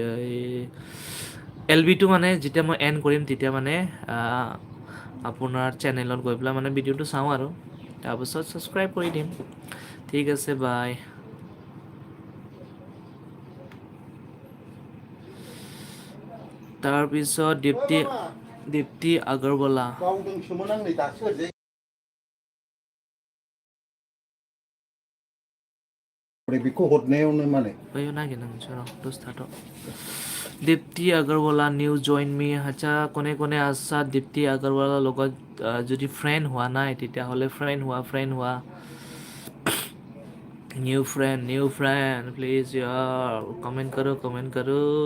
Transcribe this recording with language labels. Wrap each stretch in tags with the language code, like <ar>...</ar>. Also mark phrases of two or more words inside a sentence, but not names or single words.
<as>এল বিটো মানে যেতিয়া মই এণ্ড কৰিম তেতিয়া মানে আপোনাৰ চেনেলত গৈ পেলাই মানে ভিডিঅ'টো চাওঁ আৰু তাৰপিছত ছাবস্ক্ৰাইব কৰি দিম ঠিক আছে বাই তাৰপিছত দীপ্তি আগৰৱালা</as> <brx>बावदोंसोमोन आं नै दासो ओरैजाय बेखौ हरनायावनो माने बैयाव नागिरनो मोनसे र' दसथाथ'</brx> <as>দীপ্তি আগৰৱালা</as> <en>new join me</en> <as>আচ্ছা কোনে কোনে আছা দীপ্তি আগৰৱালাৰ লগত যদি ফ্ৰেণ্ড হোৱা নাই তেতিয়াহ'লে ফ্ৰেণ্ড হোৱা</as> <en>new friend please</en> <as>ইয়াৰ কমেণ্ট কৰো</as>